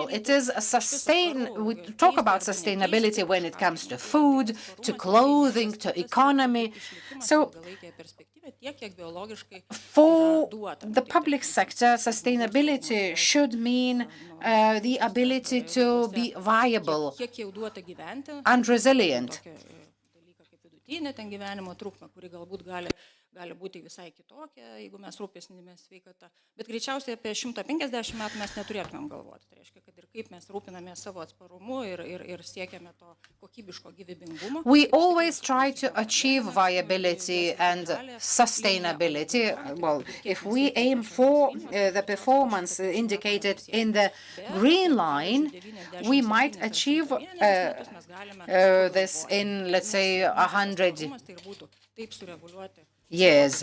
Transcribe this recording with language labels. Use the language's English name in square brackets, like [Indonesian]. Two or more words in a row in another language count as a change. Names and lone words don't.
[English] It is we talk about sustainability when it comes to food, to clothing, to economy. So for the public sector, sustainability should mean the ability to be viable and resilient. [Lithuanian] gali būti visai kitokia, jeigu mes rūpinsimės sveikata. Bet greičiausiai apie 150 metų mes neturėtumėm galvoti. Tai reiškia, kad ir kaip mes rūpinamės savo atsparumu ir siekiame to kokybiško gyvybingumo. [English] We always try to achieve viability and sustainability. Well, if we aim for the performance indicated in the green line, we might achieve this in, let's say, 100 years.